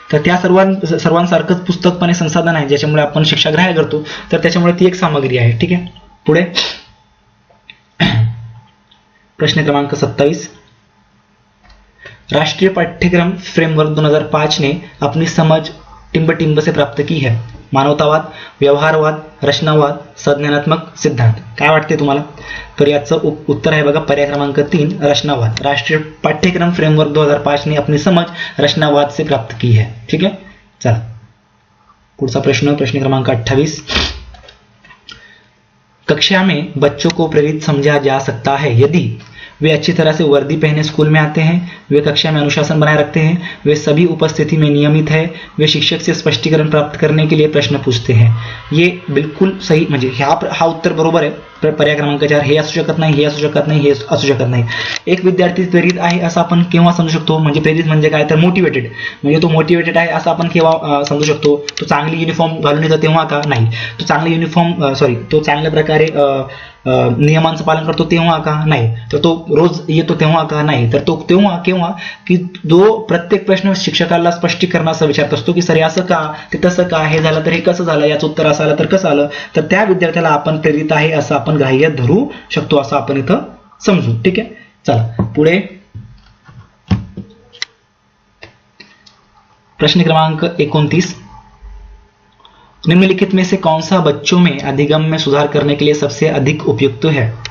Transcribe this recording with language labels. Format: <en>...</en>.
<mr>तर त्या सर्वांसारखंच पुस्तक पण हे संसाधन आहे ज्याच्यामुळे आपण शिक्षा ग्राह्य करतो. तर त्याच्यामुळे ती एक सामग्री आहे, ठीक आहे. पुढे प्रश्न क्रमांक 27,</mr> <hi>राष्ट्रीय पाठ्यक्रम फ्रेमवर्क 2005 ने अपनी समझ टिम्ब से प्राप्त की है. मानवतावाद, व्यवहारवाद, रचनावाद, संज्ञानात्मक सिद्धांत.</hi> <mr>काय वाटते तुम्हाला? तर याचं उत्तर आहे बघा पर्याय क्रमांक 3 रचनावाद.</mr> <hi>राष्ट्रीय पाठ्यक्रम फ्रेमवर्क 2005 ने अपनी समझ रचनावाद से प्राप्त की है. ठीक है,</hi> <mr>चला पुढचा प्रश्न क्रमांक 28,</mr> <hi>कक्षा में बच्चों को प्रेरित समझा जा सकता है यदि वे अच्छी तरह से वर्दी पहने स्कूल में आते हैं, वे कक्षा में अनुशासन बनाए रखते हैं, वे सभी उपस्थिति में नियमित है, वे शिक्षक से स्पष्टीकरण प्राप्त करने के लिए प्रश्न पूछते हैं. ये बिल्कुल सही,</hi> <mr>म्हणजे हा उत्तर बरोबर आहे. पर्याय क्रमांक 4 हे असू शकत नाही, हे असू शकत नाही, हे असू शकत नाही. एक विद्यार्थी प्रेरित आहे असं आपण केव्हा समजू शकतो? म्हणजे प्रेरित म्हणजे काय, तर मोटिवेटेड, म्हणजे तो मोटिवेटेड आहे असं आपण केव्हा समजू शकतो? तो चांगली युनिफॉर्म घालून येतो तेव्हा का? नाही. तो चांगली तो चांगल्या प्रकारे नियमांचं पालन करतो तेव्हा का? नाही. तर तो रोज येतो तेव्हा का? नाही. तर तो तेव्हा केव्हा की जो प्रत्येक प्रश्न शिक्षकाला स्पष्टीकरणाचा विचारत असतो की सर असं का, ते तसं का, हे झालं तर हे कसं झालं, याचं उत्तर असं आलं तर कसं आलं, तर त्या विद्यार्थ्याला आपण प्रेरित आहे असं आपण ग्राह्य धरू शकतो, असं आपण इथं समजू. ठीक आहे, चला पुढे प्रश्न क्रमांक 29,</mr> <hi>निम्नलिखित में से कौन सा बच्चों में अधिगम में सुधार करने के लिए सबसे अधिक उपयुक्त है.</hi>